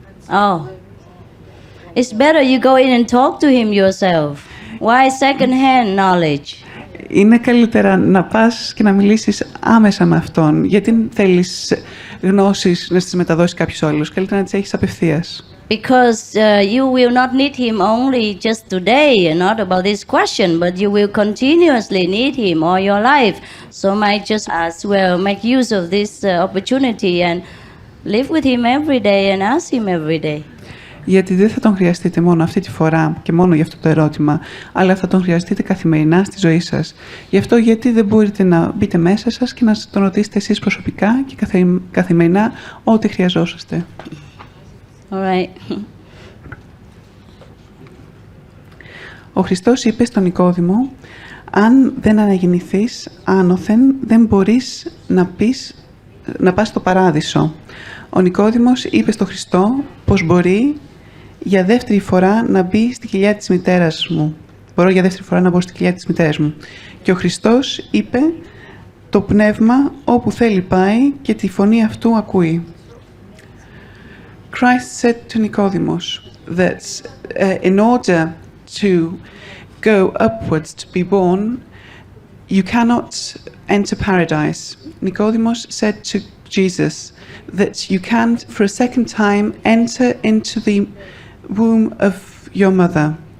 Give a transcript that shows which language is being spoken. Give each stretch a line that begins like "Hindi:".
English: Oh. It's better you go in and talk to him yourself. Why second-hand knowledge?
Greek: Είναι καλύτερα να πας και να μιλήσεις άμεσα με αυτόν. Γιατί θέλεις γνώσεις να τις μεταδώσεις κάποιος άλλος? Καλύτερα να τις έχεις απευθείας.
English: Because you will not need him only just today and not about this question, but you will continuously need him all your life. So might just as well make use of this opportunity and live with him every day and ask him every day.
Greek: Γιατί δεν θα τον χρειαστείτε μόνο αυτή τη φορά και μόνο για αυτό το ερώτημα, αλλά θα τον χρειαστείτε καθημερινά στη ζωή σας. Γι' αυτό γιατί δεν μπορείτε να μπείτε μέσα σας και να τον ρωτήσετε εσείς προσωπικά και καθημερινά ό,τι χρειαζόσαστε.
English: All right.
Greek: Ο Χριστός είπε στον Νικόδημο, αν δεν αναγεννηθείς άνωθεν, δεν μπορείς να πας στο παράδεισο. Ο Νικόδημος είπε στον Χριστό πως μπορεί για δεύτερη φορά να μπει στη κοιλιά της μητέρας μου. Μπορώ για δεύτερη φορά να μπω στη κοιλιά της μητέρας μου. Και ο Χριστός είπε, το πνεύμα όπου θέλει πάει και τη φωνή αυτού ακούει.
English: Christ said to Nicodemus that in order to go upwards to be born, you cannot enter paradise. Nicodemus said to Jesus that you can, for a second time, enter into the womb of your mother.